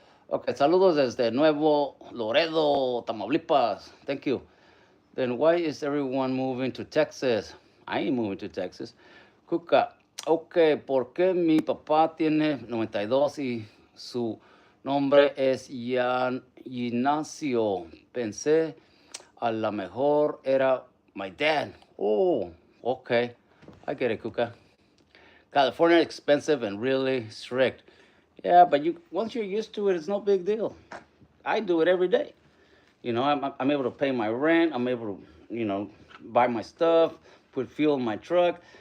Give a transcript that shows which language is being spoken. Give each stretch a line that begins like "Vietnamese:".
Spanish: Okay, saludos desde Nuevo Laredo, Tamaulipas.
English: Thank you. Then why is everyone moving to Texas? I ain't moving to Texas.
Spanish: Cuca, ok, ¿por qué mi papá tiene 92 y su nombre es Ignacio? Pensé a lo mejor era
English: my dad. Oh, okay. I get it, Cuca. California is expensive and really strict. Yeah, but once you're used to it, it's no big deal. I do it every day. You know, I'm able to pay my rent. I'm able to, buy my stuff, put fuel in my truck.